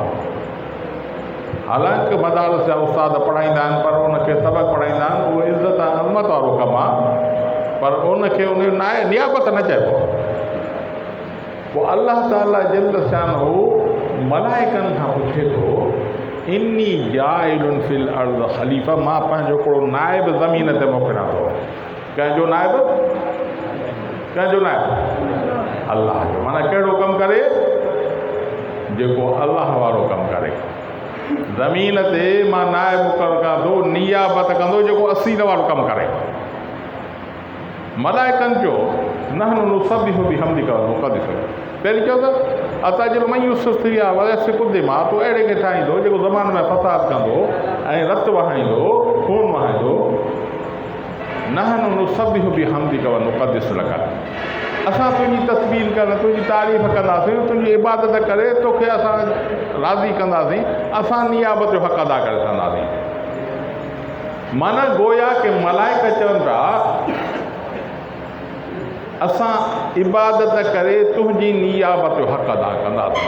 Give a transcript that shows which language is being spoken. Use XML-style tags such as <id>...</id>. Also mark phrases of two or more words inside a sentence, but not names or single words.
<sd>हालांकि मदारस जा उस्ताद पढ़ाईंदा आहिनि, पर उनखे सबक़ु पढ़ाईंदा आहिनि, उहो इज़त ऐं अज़मत वारो कमु आहे, पर उनखे उन नियाबत न चइबो। पोइ</sd> <ar>الله تعالى جل شانه</ar> <sd>मलाइकनि खां पुछे थो</sd> <ar>إني جاعل في الأرض خليفة.</ar> <sd>मां पंहिंजो हिकिड़ो नाइब ज़मीन ते मोकिलियां थो। कंहिंजो नाइब? कंहिंजो नाइब? अल्लाह जो। माना कहिड़ो कमु करे? जेको अल्लाह वारो कमु करे। ज़मीन ते मां नाइब मुक़ररु कयां थो, नियाबत कंदो जेको असील वारो कमु करे। मलाइकनि चयो</sd> <ar>نحن نسبح بحمدك ونقدس لك.</ar> <sd>पहिरीं चयो त</sd> <ar>أتجعل من يفسد فيها ويسفك الدماء.</ar> <sd>तूं अहिड़े खे ठाहींदो जेको ज़मान में फ़साद कंदो ऐं रतु वहाईंदो, खून वहाईंदो।</sd> <ar>نحن نسبح بحمدك ونقدس لك.</ar> <sd>असां तुंहिंजी तस्बीह कर, तुंहिंजी तारीफ़ कंदासीं, तुंहिंजी इबादत करे तोखे असां राज़ी कंदासीं, असां नियाबत जो हक़ अदा करे सघंदासीं। माना गोया के मलाइका चवनि था असां इबादत करे तुंहिंजी नियाबत जो हक़ अदा कंदासीं।</sd>